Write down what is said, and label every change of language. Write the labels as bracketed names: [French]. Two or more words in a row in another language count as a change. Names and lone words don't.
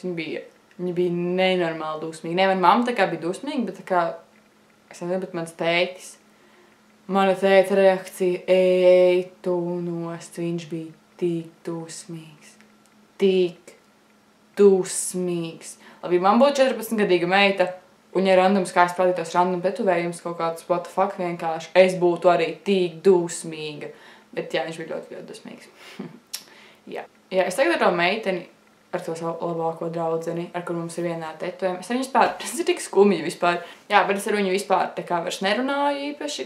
[Latvian] Viņi bija nenormāli dusmīgi. Ne, man mamma tā kā bija dusmīga, bet tā kā, es nezinu, bet mans tētis. Mana tēta reakcija, ej, tu nost, viņš bija tik dusmīgs. Tik dusmīgs. Labi, man būtu 14-gadīga meita, un ja randoms kā es parādītos random tetovējums, kaut kāds [English] what the fuck [Latvian] vienkārši, es būtu arī tik dusmīga. Bet jā, viņš bija ļoti dusmīgs. Jā, es tagad ar to meiteni, ar to savu labāko draudzeni, ar kur mums ir vienā tetovējuma. Es ar viņu vispār, tas ir tik skumji vispār. Jā, bet es ar viņu vispār tā kā vairs nerunāju īpaši.